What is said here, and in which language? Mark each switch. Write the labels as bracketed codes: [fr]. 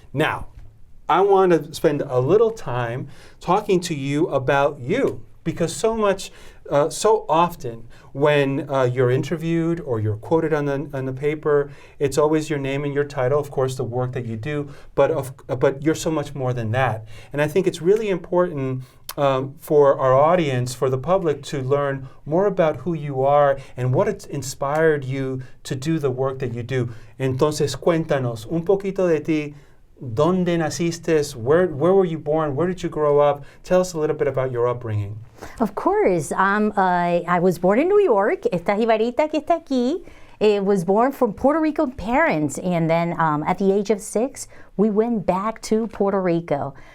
[en] Now, I want to spend a little time talking to you about you, because so often when you're interviewed or you're quoted on the paper, it's always your name and your title, of course, the work that you do, but you're so much more than that. And I think it's really important for our audience, for the public, to learn more about who you are and what it's inspired you to do the work that you do. [es] Entonces, cuéntanos un poquito de ti. ¿Dónde naciste? [en] Where were you born? Where did you grow up? Tell us a little bit about your upbringing. Of course. I was born in New York. [es] Esta jibarita que está aquí [en] was born from Puerto Rican parents. And then at the age of 6, we went back to Puerto Rico.